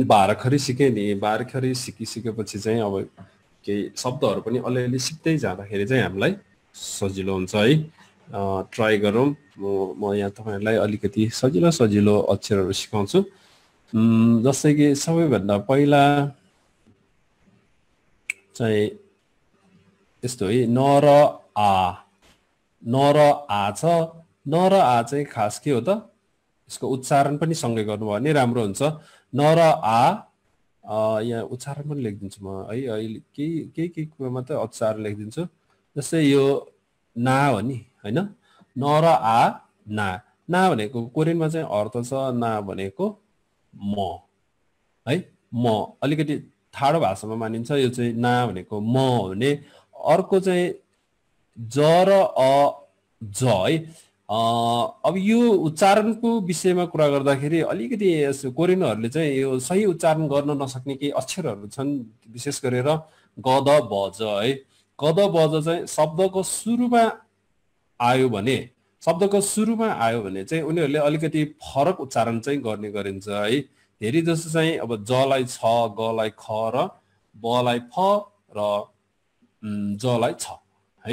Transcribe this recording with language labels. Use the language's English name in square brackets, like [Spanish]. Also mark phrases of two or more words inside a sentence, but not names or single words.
[Nepali] बाह्रखरी सिक्यौँ नि, बाह्रखरी सिकिसकेपछि चाहिँ अब केही शब्दहरू पनि अलिअलि सिक्दै जाँदाखेरि चाहिँ हामीलाई सजिलो हुन्छ है। ट्राई गरौँ। म यहाँ तपाईहरुलाई अलिकति सजिलो सजिलो अक्षरहरू सिकाउँछु। जस्तै कि सबैभन्दा पहिला चाहिँ यस्तो है, न र आ। न र आ छ। न र आ चाहिँ खास के हो त, यसको उच्चारण पनि सँगै गर्नुभयो भने राम्रो हुन्छ। न र आ, यहाँ उच्चारण पनि लेखिदिन्छु म है, अहिले केही कुरामा त उच्चारण लेखिदिन्छु। जस्तै यो ना हो नि हैन, न र आ ना। ना भनेको कोरियनमा चाहिँ अर्थ छ ना भनेको म है, म अलिकति ठाडो भाषामा मानिन्छ। यो चाहिँ ना भनेको म हो भने, अर्को चाहिँ ज र अ, ज है। अब यो उच्चारणको विषयमा कुरा गर्दाखेरि अलिकति कोरियनहरूले चाहिँ यो सही उच्चारण गर्न नसक्ने केही अक्षरहरू छन्, विशेष गरेर ग द ब ज है। ग द ब ज चाहिँ शब्दको सुरुमा आयो भने, चाहिँ उनीहरूले अलिकति फरक उच्चारण चाहिँ गर्ने गरिन्छ है। धेरै जसो चाहिँ अब जलाई छ, गलाई ख र बलाई फ र जलाई छ है।